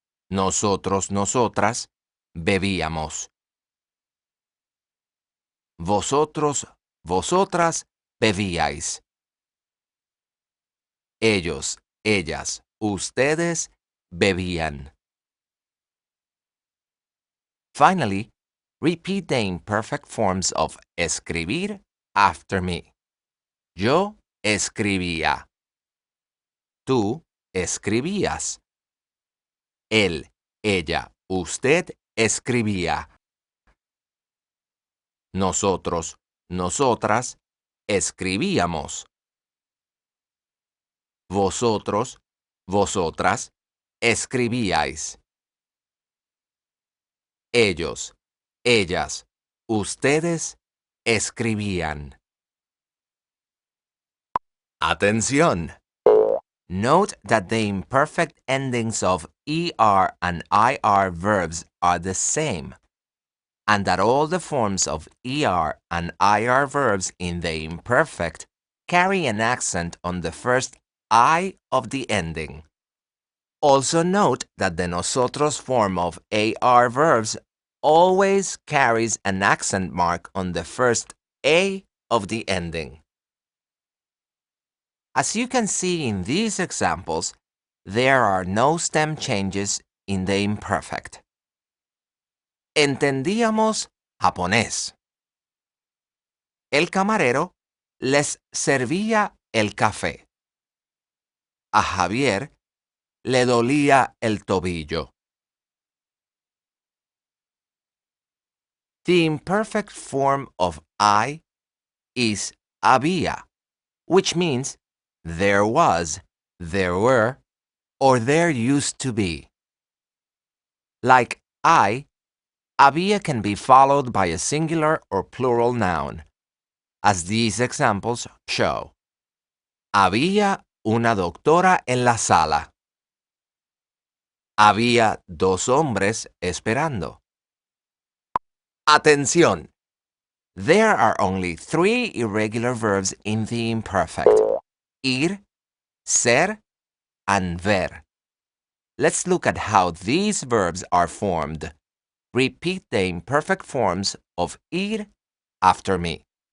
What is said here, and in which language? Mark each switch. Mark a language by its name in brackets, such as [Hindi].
[Spanish] Nosotros, nosotras bebíamos. Vosotros, vosotras bebíais. Ellos, ellas, ustedes bebían. [English] Finally, repeat the imperfect forms of escribir after me. [Spanish] Yo escribía. Tú escribías. Él, ella, usted escribía. Nosotros, nosotras escribíamos. Vosotros, vosotras escribíais. Ellos, ellas, ustedes escribían. Atención! [English] Note that the imperfect endings of ER and IR verbs are the same, and that all the forms of ER and IR verbs in the imperfect carry an accent on the first I of the ending. Also note that the nosotros form of AR verbs always carries an accent mark on the first A of the ending. As you can see in these examples, there are no stem changes in the imperfect. [Spanish] Entendíamos japonés. El camarero les servía el café. A Javier le dolía el tobillo. [English] The imperfect form of I is había, which means there was, there were, or there used to be. Like I, había can be followed by a singular or plural noun, as these examples show. [Spanish] Había una doctora en la sala. Había dos hombres esperando. Atención! [English] There are only 3 irregular verbs in the imperfect: ir, ser, and ver. Let's look at how these verbs are formed. Repeat the imperfect forms of ir after me.